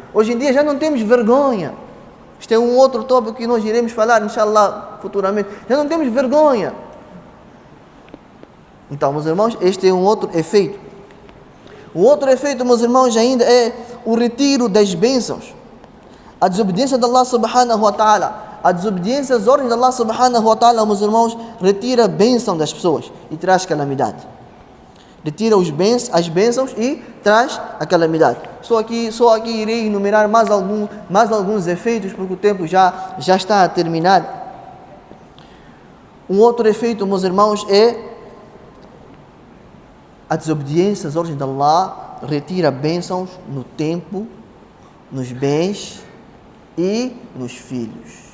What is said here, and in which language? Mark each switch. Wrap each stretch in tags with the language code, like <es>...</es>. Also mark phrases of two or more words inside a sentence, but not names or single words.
<pt>Hoje em dia já não temos vergonha. Este é um outro tópico que nós iremos falar, inshallah, futuramente. Já não temos vergonha. Então, meus irmãos, este é um outro efeito. O outro efeito, meus irmãos, ainda é o retiro das bênçãos. A desobediência de Allah</pt> <ar>سبحانه وتعالى,</ar> <pt>a desobediência às ordens de Allah</pt> <ar>سبحانه وتعالى,</ar> <pt>meus irmãos, retira a bênção das pessoas e traz calamidade. Retira as bênçãos e traz a calamidade. Só aqui irei enumerar mais alguns efeitos, porque o tempo já está a terminar. Um outro efeito, meus irmãos, é a desobediência às ordens de Allah retira bênçãos no tempo, nos bens e nos filhos.</pt>